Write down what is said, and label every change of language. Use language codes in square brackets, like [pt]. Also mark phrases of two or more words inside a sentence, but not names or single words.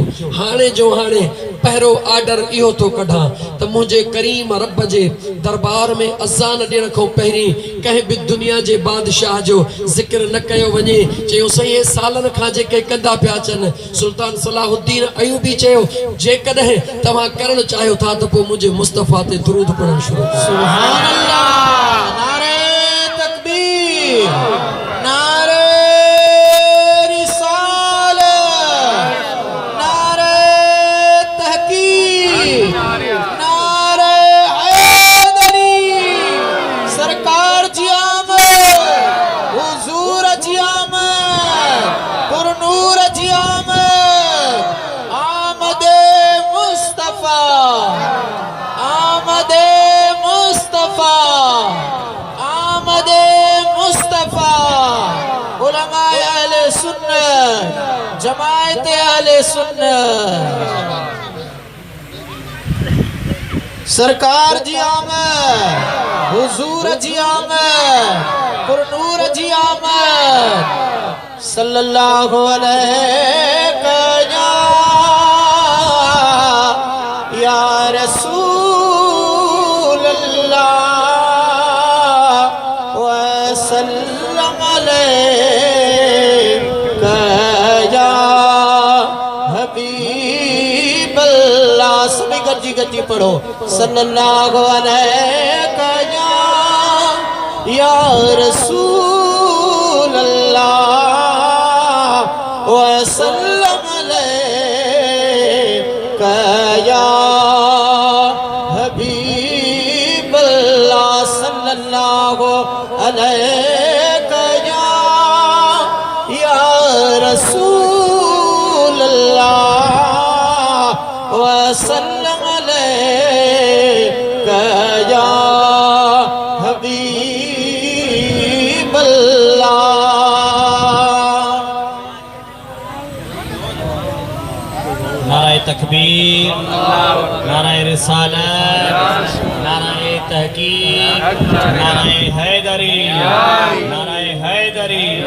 [sd] हाणे जो हाणे पहिरियों आर्डर इहो थो कढां त मुंहिंजे करीम रब जे दरबार में अज़ान ॾियण खां पहिरीं कंहिं बि दुनिया जे बादशाह जो ज़िक्र न कयो वञे। चयो साईं हे सालनि खां जेके कंदा पिया अचनि। सुल्तान सलाहुद्दीन अयूबी चयो जेकॾहिं तव्हां करणु चाहियो था त पोइ मुंहिंजे मुस्तफ़ा ते दुरूद पढ़णु शुरू कयो। [ar] سبحان الله, [ur] نعرۂ تکبیر، نعرۂ رسالت، نعرۂ تحقیق، نعرۂ حیدری, [sd] सरकार जी आमद, हुजूर जी आमद, पुरनूर जी आमद, [ur] آمدِ مصطفیٰ، آمدِ مصطفیٰ، آمدِ مصطفیٰ. علمائے اہلِ سنت، جماعت اہلِ سنت, [sd] सरकार जी आमद, हुजूर जी आमद, पुरनूर जी आमद, [ar] صلى الله عليه يا رسول الله وسلم عليك يا حبيب الله. [sd] सभी गज्जी गज्जी पढ़ो [ar] صلى الله عليك يا رسول الله وسلم عليك يا حبيب الله، صلى الله عليك يا رسول الله وسلم عليك يا حبيب الله. [ur] نعرۂ تکبیر، نعرۂ رسالت، نعرۂ تحقیق، نعرۂ حیدری، نعرۂ حیدری.